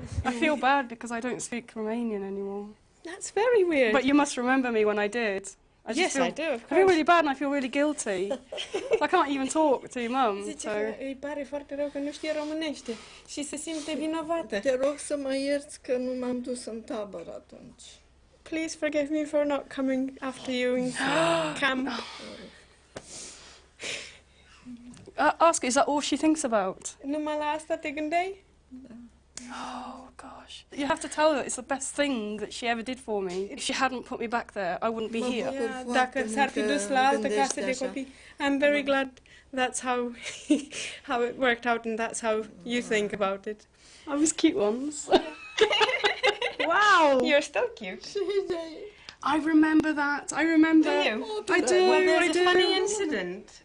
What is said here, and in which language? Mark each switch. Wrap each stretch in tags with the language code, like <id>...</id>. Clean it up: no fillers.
<en>I feel bad because I don't speak Romanian anymore. That's very weird. But you must remember me when I did. Yes, I do, of course. I feel really bad and I feel really guilty. I can't even talk to Mum.</en> <ro>Zice că îi pare foarte rău că nu știe românește și se simte vinovată. Te rog să mă ierți că nu m-am dus în tabără atunci.</ro> <en>Please forgive me for not coming after you in camp. Ask, is that all she thinks about?</en> <ro>Numai la asta te gândeai?</ro> <en>Oh, gosh. You have to tell her it's the best thing that she ever did for me. If she hadn't put me back there, I wouldn't be here.</en> <ro>Dacă s-ar fi dus la altă casă de copii.</ro> <en>I'm very glad that's how how it worked out and that's how you think about it. I was cute once. Wow! You're still cute. I remember that. I remember. Do you? I do. Well, there's I a do. funny incident.</en>